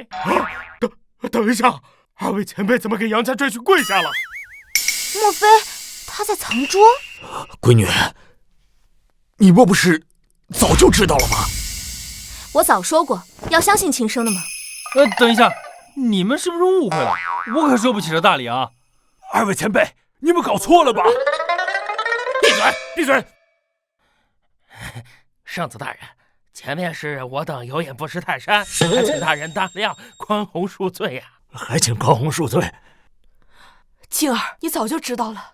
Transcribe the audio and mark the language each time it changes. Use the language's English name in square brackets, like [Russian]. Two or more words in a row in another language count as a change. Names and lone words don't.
[Chinese] 等一下，二位前辈怎么给杨家赘婿跪下了？莫非他在藏拙？闺女，你莫不是早就知道了吗？我早说过要相信亲生的嘛。等一下，你们是不是误会了？我可收不起这大礼啊！二位前輩，你們搞錯了吧？閉嘴！閉嘴！聖子大人，前面是我等有眼不識泰山，還請大人大量寬宏恕罪呀！還請寬宏恕罪。青兒，你早就知道了。